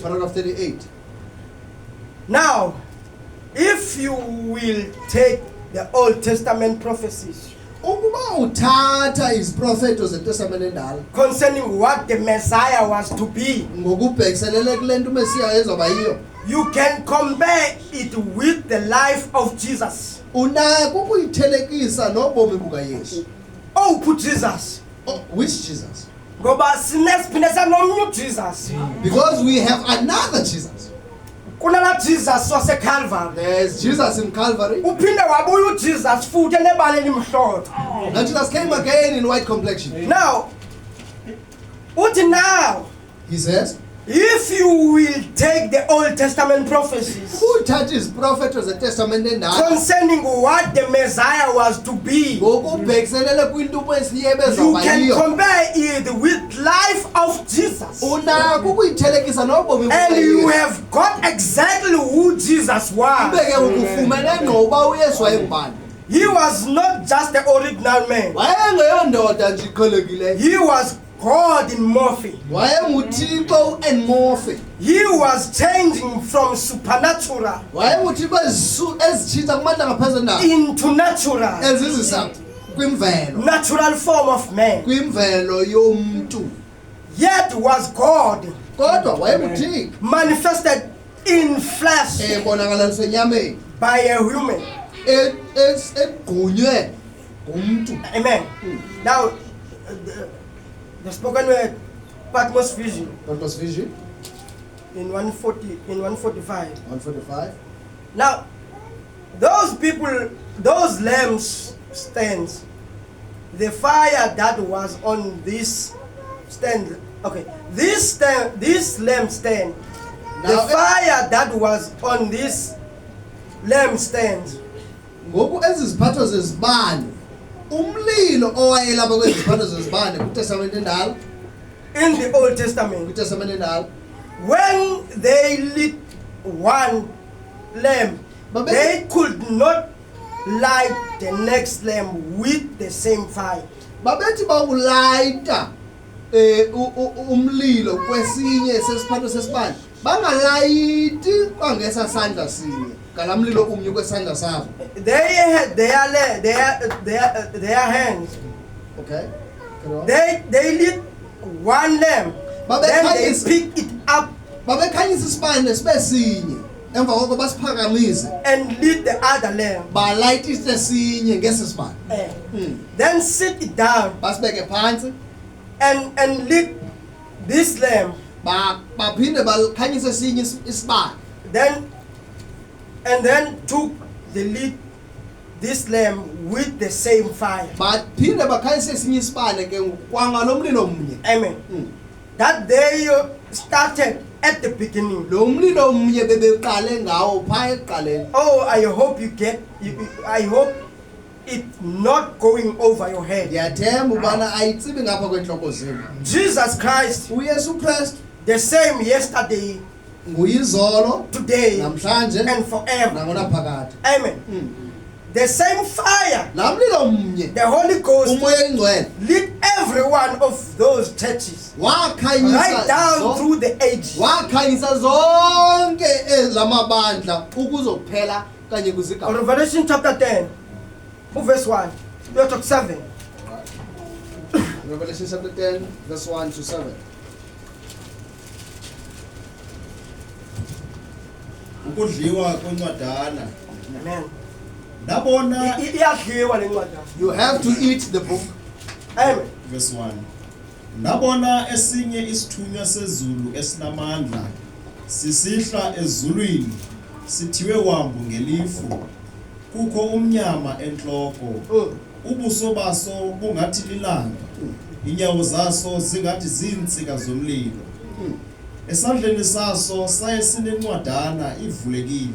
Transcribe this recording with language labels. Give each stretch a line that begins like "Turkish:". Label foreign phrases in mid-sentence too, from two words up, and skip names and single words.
English: Paragraph 38. Now, if you will take the Old Testament prophecies
Xhosa: Ukuba uthatha iziprofeto zeTestament endala
English: concerning what the Messiah was to be,
Xhosa: ngokubhekiselele kule nto uMesiya ezoba yiyo,
English: you can compare it with the life of Jesus.
Xhosa: unako ukuyithelekisa nobomi bukaYesu.
English: Oh, put Jesus. Oh, which Jesus?
Xhosa: Ngoba sinesiphinda sanomnye Jesus.
English: Because we have another Jesus.
Xhosa: Kunala Jesus waseCalvary.
English: There's Jesus in Calvary.
Xhosa: Uphinde wabuya uJesus futhi enebala elimhlophe.
English: And Jesus came again in white complexion.
Xhosa: Now, uthi now,
English: He says, if you will take the Old Testament prophecies
Xhosa: uthatha iziprofeto zeTestament endala
English: concerning what the Messiah was to be,
Xhosa: ngokubhekiselele kwinto uMesiya
English: you
Xhosa: ebezoba
English: can
Xhosa: yiyo,
English: compare it with life of Jesus.
Xhosa: unako ukuyithelekisa nobomi
English: And you
Xhosa: bukaYesu.
English: have got exactly who Jesus was.
Xhosa: Ube ke ukufumene ngqo uba uYesu wayengubani.
English: He was not just the original man.
Xhosa: Wayengeyondoda nje iqhelekileyo.
English: He was God in morphe.
Xhosa: wayenguthixo enmorphe,
English: He was changing from supernatural
Xhosa: wayenguthixo ezitshintsha kumandla ngaphezulu na
English: into natural,
Xhosa: ezizisa kwimvelo,
English: natural form of man.
Xhosa: kwimvelo yomntu.
English: Yet was God
Xhosa: Kodwa wayenguthixo
English: manifested in flesh
Xhosa: ebonakaliswe enyameni,
English: by a human.
Xhosa: egqunywe ngumntu.
English: Amen. Now, the spoken word, Patmos vision, Patmos vision in 145. 145. Now, those people, those lamps stands, the fire that was on this stand, okay, this lamp stand, the Now, fire that was on this lamp stand,
Xhosa: Ngoku eziziphatho zezibane, umlilo owayelapha kweziphatho zezibane kuTestament endala,
English: in the Old Testament,
Xhosa: kuTestament endala,
English: when they lit one lamp, But they could not light the next lamp with the same fire.
Xhosa: babethi bawulayita umlilo kwesinye sesiphatho sesibane, bangalayiti kwangesa sandla sinye ngalamlilo umnye kwesandla sabo.
English: They had their hands. Okay, carry on. They lit one lamp. But Then they they can't- pick it up
Xhosa: Babekhanyisa isibane sibe sinye, emva koko basiphakamise
English: and lit the other lamp.
Xhosa: balayitise sinye ngesisibane.
English: Then sit it down
Xhosa: Basibeke phansi
English: and lit this lamp.
Xhosa: baphinde bakhanyise sinye isibane.
English: Then took the lit this lamp with the same fire.
Xhosa: Baphinde bakhanyise sinye isibane ke kwangalomlilo omnye.
English: Amen. That they started at the beginning.
Xhosa: Lo mlilo omnye bebeqale ngawo pha eqaleni.
English: Oh, I hope you get. I hope it not going over your head.
Xhosa: Ndiyathemba ubana ayitsibi ngapha kwenhloko zenu.
English: Jesus Christ,
Xhosa: uYesu Kristu
English: the same yesterday,
Xhosa: nguyizolo,
English: today,
Xhosa: namhlanje
English: and forever.
Xhosa: nangonaphakade.
English: Amen. The same fire,
Xhosa: La mlilo omnye,
English: the Holy Ghost,
Xhosa: umoya oyingcwele,
English: lit every one of those churches right down
Xhosa: wakhanyisa
English: through the ages.
Xhosa: wakhanyisa zonke ezamabandla ukuzokuphela kanye kuzigaba.
English: Revelation chapter 10, verse 1 to 7. Revelation chapter 10 verse 1 to 7.
Xhosa: ukudliwa kwencwadana
English: Amen.
Xhosa: ndabona Iyadliwa le ncwadi.
English: You have to eat the book. Amen.
Xhosa: verse 1 ndabona esinye isithunywa sezulu esinamandla sisihla ezulwini sithiwe wambu ngelifu kukho umnyama enhloko ubuso baso bungathi lilanga inyawo zaso zingathi zintsika zomlilo esandleni saso saye sinencwadana ivulekile